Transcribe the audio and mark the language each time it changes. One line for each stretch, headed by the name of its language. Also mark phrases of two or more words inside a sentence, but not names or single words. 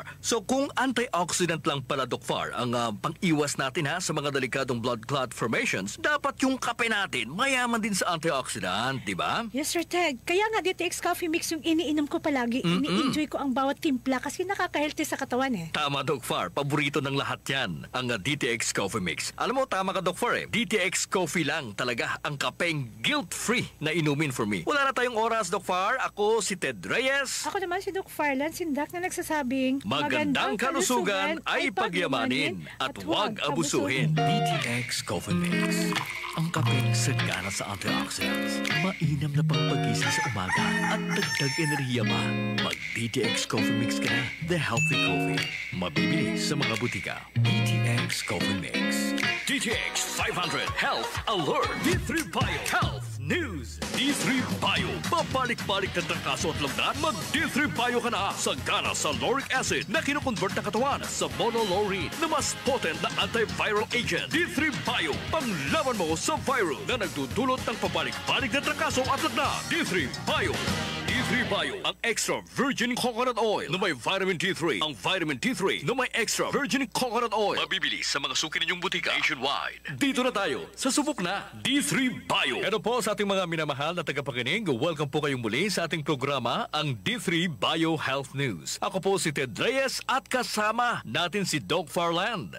Filipino: So kung antioxidant lang pala, Doc Far, ang pang-iwas natin sa mga delikadong
English: blood clot formations,
Filipino: dapat yung kape natin mayaman din sa antioxidant, di ba? Yes, Sir Ted. Kaya nga DTX Coffee Mix yung iniinom ko palagi. Ini-enjoy ko ang bawat timpla kasi nakaka-healthy sa katawan eh. Tama, Doc Far. Paborito ng lahat yan, ang DTX Coffee Mix. Alam mo, tama ka, Doc Far DTX Coffee lang talaga ang kapeng guilt-free na inumin
English: for me.
Filipino: Wala na tayong oras, Doc Far. Ako si Ted Reyes. Ako naman si Doc Farlan Sindak na nagsasabing Magandang kalusugan ay pagyamanin at huwag abusuhin. DTX Coffee Mix. Ang kapeng sagana sa antioxidants. Mainam na pangpagising sa umaga at dagdag enerhiya pa. Mag DTX Coffee Mix ka na.
English: The healthy coffee.
Filipino: Mabibili sa mga butika. DTX Coffee Mix. DTX 500 Health Alert. D3 Bio Health News. D3 Bio. Babalik-balik na trangkaso at lagnat. Mag D3 Bio ka na. Sagana sa
English: lauric acid
Filipino: na kinukonvert ng katawan sa monolaurine na mas potent na
English: antiviral agent.
Filipino: D3 Bio. Panglaban mo sa virus na nagdudulot ng pabalik-balik na trangkaso at lagnat. D3 Bio. D3 Bio, ang
English: extra virgin coconut oil
Filipino: na may vitamin D3. Ang vitamin D3 na may
English: extra virgin coconut oil.
Filipino: Mabibili sa mga suki ninyong butika nationwide. Dito na tayo sa subok na D3 Bio. Ano po sa ating mga minamahal na tagapakinig, welcome po kayong muli sa ating programa, ang D3 Bio Health News. Ako po si Ted Reyes at kasama natin si Doc Farland.